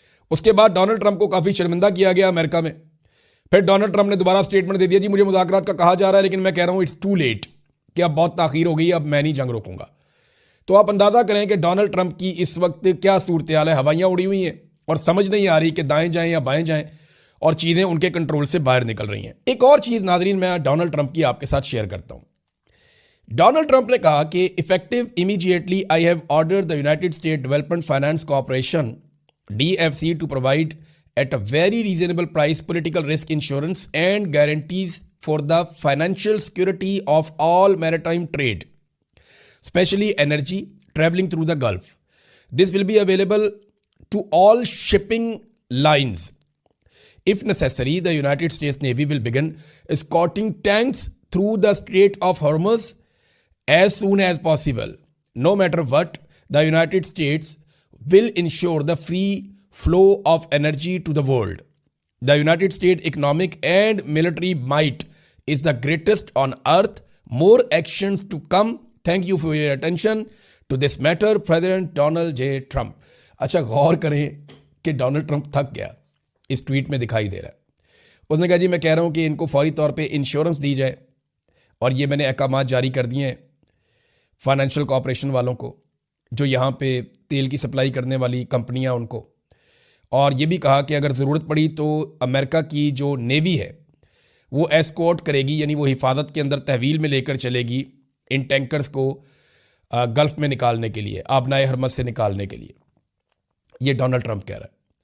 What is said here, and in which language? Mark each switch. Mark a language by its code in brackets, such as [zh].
[hi] उसके बाद Donald Trump को काफ़ी शर्मिंदा किया गया अमेरिका में। फिर डोनाल्ड ट्रंप ने दोबारा स्टेटमेंट दे दिया, जी मुझे मुज़ाकरात का कहा जा रहा है, लेकिन मैं कह रहा हूं [en] it's too late, [hi] कि अब बहुत ताख़ीर हो गई, अब मैं नहीं जंग रोकूंगा। तो आप अंदाज़ा करें कि डोनाल्ड ट्रंप की इस वक्त क्या सूरत हाल है। हवाइयाँ उड़ी हुई हैं और समझ नहीं आ रही कि दाएं जाएं या बाएं जाएं, और चीज़ें उनके कंट्रोल से बाहर निकल रही हैं। एक और चीज़ नाज़रीन मैं डोनाल्ड ट्रंप की आपके साथ शेयर करता हूं। डोनाल्ड ट्रंप ने कहा कि [en] Effective immediately I have ordered the united state development finance corporation DFC to provide at a very reasonable price political risk insurance and guarantees for the financial security of all maritime trade, especially energy traveling through the Gulf. This will be available to all shipping lines. If necessary, the United States Navy will begin escorting tanks through the Strait of Hormuz as soon as possible. No matter what, the United States will ensure the free flow of energy to the world. The United States economic and military might is the greatest on earth. More actions to come. Thank you for your attention to this matter, President Donald J. Trump. [hi] अच्छा, गौर करें कि Donald Trump थक गया, इस tweet में दिखाई दे रहा है। उसने कहा जी मैं कह रहा हूं कि इनको फौरी तौर पे इंश्योरेंस दी जाए, और ये मैंने अहकामात जारी कर दिए हैं फाइनेंशियल कॉर्पोरेशन वालों को, जो यहाँ पे तेल की सप्लाई करने वाली कंपनियाँ उनको, और ये भी कहा कि अगर ज़रूरत पड़ी तो अमेरिका की जो नेवी है वो एस्कॉर्ट करेगी, यानी वो हिफाजत के अंदर तहवील में लेकर चलेगी इन टैंकर्स को गल्फ में निकालने के लिए, आबनाए हरमज से निकालने के लिए। ये डोनाल्ड ट्रंप कह रहा है।